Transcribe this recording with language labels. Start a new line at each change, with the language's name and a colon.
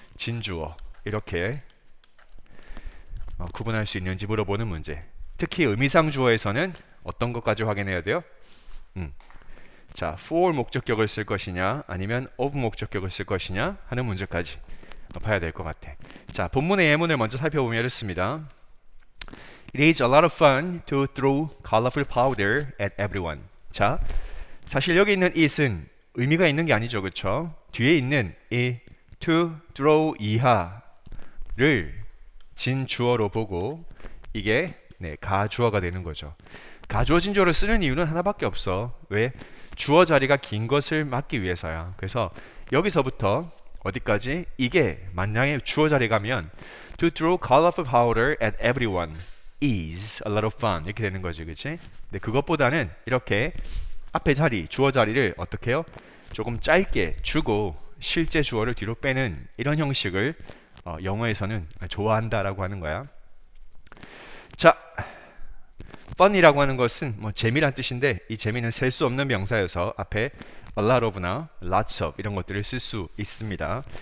Korean: 진주어 이렇게 구분할 수 있는지 물어보는 문제. 특히 의미상 주어에서는 어떤 것까지 확인해야 돼요? 자, for 목적격을 쓸 것이냐 아니면 of 목적격을 쓸 것이냐 하는 문제까지 봐야 될 것 같아. 자, 본문의 예문을 먼저 살펴보면 이렇습니다.
English: It is a lot of fun to throw colorful powder at everyone.
Korean: 자, 사실 여기 있는 it은 의미가 있는 게 아니죠. 그쵸? 뒤에 있는 이 to throw 이하를 진주어로 보고 이게 네, 가주어가 되는 거죠. 가주어 진주어를 쓰는 이유는 하나밖에 없어. 왜? 주어 자리가 긴 것을 막기 위해서야. 그래서 여기서부터 어디까지? 이게 만약에 주어 자리 가면
English: To throw colorful powder at everyone is a lot of fun
Korean: 이렇게 되는 거지, 그치? 근데 그것보다는 이렇게 앞에 자리, 주어 자리를 어떻게 해요? 조금 짧게 주고 실제 주어를 뒤로 빼는 이런 형식을 영어에서는 좋아한다라고 하는 거야. 자, fun이라고 하는 것은 뭐 재미란 뜻인데 이 재미는 셀 수 없는 명사여서 앞에 a lot of나 lots of 이런 것들을 쓸 수 있습니다.